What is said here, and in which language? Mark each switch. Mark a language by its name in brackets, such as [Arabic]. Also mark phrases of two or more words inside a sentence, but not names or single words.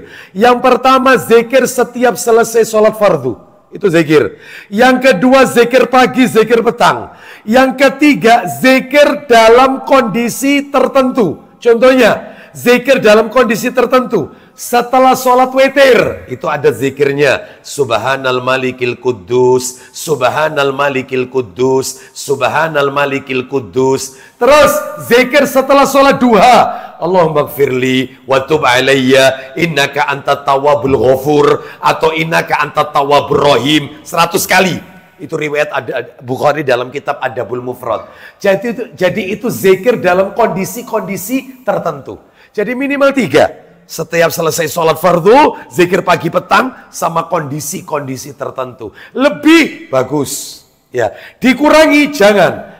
[Indonesian] Yang pertama zikir setiap selesai sholat fardu. Itu zikir. Yang kedua zikir pagi, zikir petang. Yang ketiga zikir dalam kondisi tertentu. Contohnya zikir dalam kondisi tertentu. Setelah sholat witir, itu ada zikirnya. [Arabic] سبحان الملك القدوس، سبحان الملك القدوس، سبحان الملك القدوس. [Indonesian] Terus zikir setelah sholat duha. [Arabic] اللهم اغفر لي وتب علي إنك أنت التواب الغفور atau إنك أنت التواب الرحيم 100 kali. [Indonesian] Itu riwayat ada Bukhari dalam kitab Adabul Mufrad. Jadi itu zikir dalam kondisi-kondisi tertentu. Jadi minimal 3. Setiap selesai sholat fardu, zikir pagi petang sama kondisi-kondisi tertentu. Lebih bagus. Ya, dikurangi jangan.